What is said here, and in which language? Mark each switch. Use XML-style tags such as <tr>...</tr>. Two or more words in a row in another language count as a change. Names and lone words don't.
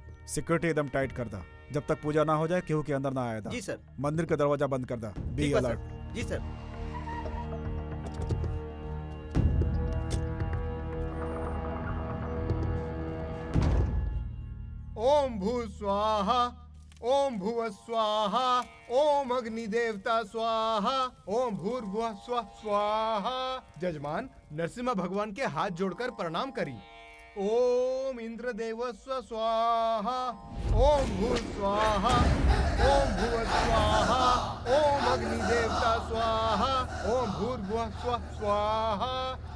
<bho>सिक्योरिटी एकदम टाइट कर दा। जब तक पूजा ना हो जाए केहू के अंदर ना आया था। जी सर। मंदिर का दरवाजा बंद कर दा।</bho> <en>Be alert.</en> <bho>जी सर।</bho> <sa>ओम भू स्वाहा, ओम भुव स्वाहा, ओम अग्नि देवता स्वाहा, ओम भूर्भुवः स्वः स्वाहा।</sa> <bho>जजमान, नरसिम्हा भगवान के हाथ जोड़कर प्रणाम करी।</bho> <sa>ओम इंद्र देवस्व स्वाहा, ओम भू स्वाहा, ओम भुव स्वाहा, ओम अग्नि देवता स्वाहा, ओम भूर्भुवः स्वः स्वाहा।</sa>